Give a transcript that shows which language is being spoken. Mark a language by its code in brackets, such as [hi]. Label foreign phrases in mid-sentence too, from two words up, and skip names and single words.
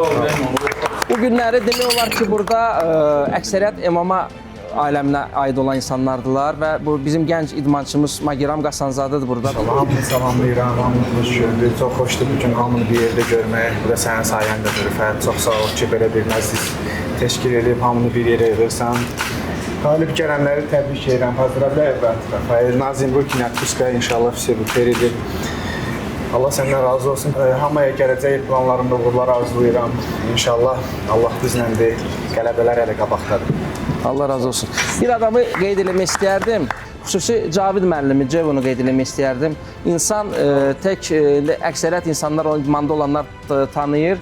[az] Bu günləri demək olar ki, burada əksəriyyət MMA aləminə aid olan insanlardılar və bu bizim gənc idmançımız Magiram Qasanzadədir burada. Hamını salamlayıram, hamını xoş gördük. Çox xoşdur bu gün hamını bir yerdə görmək. Bu da sənin sayəndədir Rüfət. Çox sağ ol ki, belə bir məclis təşkil edib hamını bir yerə yığırsan. Qalib gələnləri təbrik edirəm. [ru] Поздравляю, брат. Рафаэль, Назим, ruki отпуска, inşallah все впереди. [az] Allah səndən razı olsun. Hamıya gələcək planlarımda uğurlar arzulayıram. İnşallah Allah bizləndir. Qələbələr hələ qabaqdadır. Allah razı olsun. Bir adamı qeyd eləmək istəyərdim. Xüsusi Cavid müəllimi Cevonu qeyd eləmək istəyərdim. İnsan tək əksəriyyət insanlar o idmanda olanlar tanıyır.